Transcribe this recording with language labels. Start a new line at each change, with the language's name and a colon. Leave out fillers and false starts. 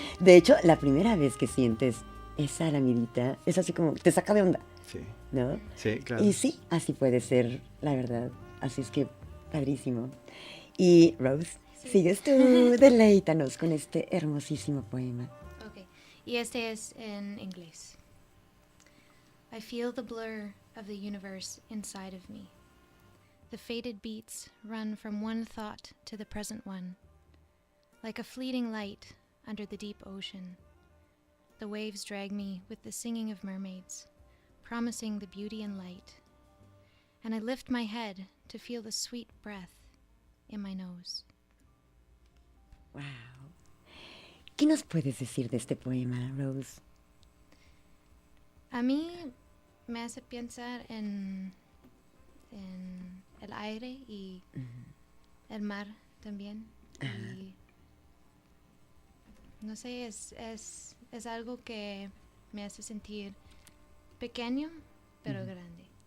Spanish: De hecho, la primera vez que sientes esa lamidita, es así como, te saca de onda, Sí. ¿no? Sí, claro. Y sí, así puede ser, la verdad. Así es que, padrísimo. Y Rose, Sí. sigues tú, deleítanos con este hermosísimo poema. Okay. Y este es en inglés.
English: I feel the blur of the universe inside of me. The faded beats run from one thought to the present one. Like a fleeting light under the deep ocean. The waves drag me with the singing of mermaids, promising the beauty and light. And I lift my head to feel the sweet breath in my nose. Wow.
Spanish: ¿Qué nos puedes decir de este poema, Rose? A mí me hace pensar en el aire y el mar también. Y no sé, es algo que me hace sentir pequeño, pero grande.